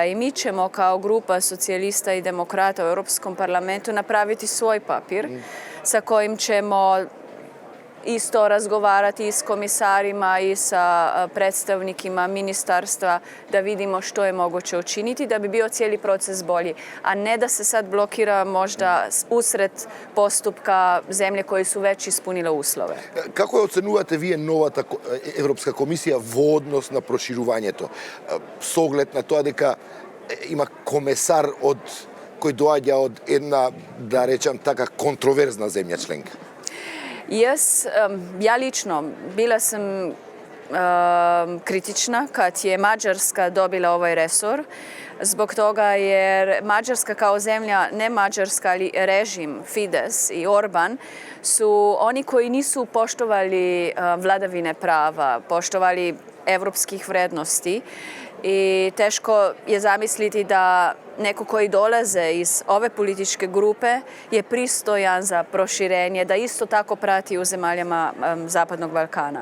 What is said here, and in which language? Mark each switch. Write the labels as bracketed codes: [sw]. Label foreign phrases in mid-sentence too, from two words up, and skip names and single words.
[hr] I mi ćemo kao grupa socijalista i demokrata u Europskom parlamentu napraviti svoj papir sa kojim ćemo isto razgovarati i s komisarima i sa predstavnikima ministarstva da vidimo što je moguće učiniti da bi bio cijeli proces bolji, a ne da se sad blokira možda usred postupka zemlje koje su već ispunile uslove. [mk] Како је ocenувате вие новата Европска комисија во однос на проширувањето? С оглед на тоа дека има комесар кој доаѓа од една, да речам така, контроверзна земја членка? [sr] Ja lično bila sam kritična kad je Mađarska dobila ovaj resor zbog toga jer Mađarska kao zemlja, ne Mađarska, ali režim Fides i Orban su oni koji nisu poštovali vladavine prava, poštovali evropskih vrednosti i teško je zamisliti da neko koji dolaze iz ove političke grupe je pristojan za proširenje, da isto tako prati u zemaljama Zapadnog Balkana.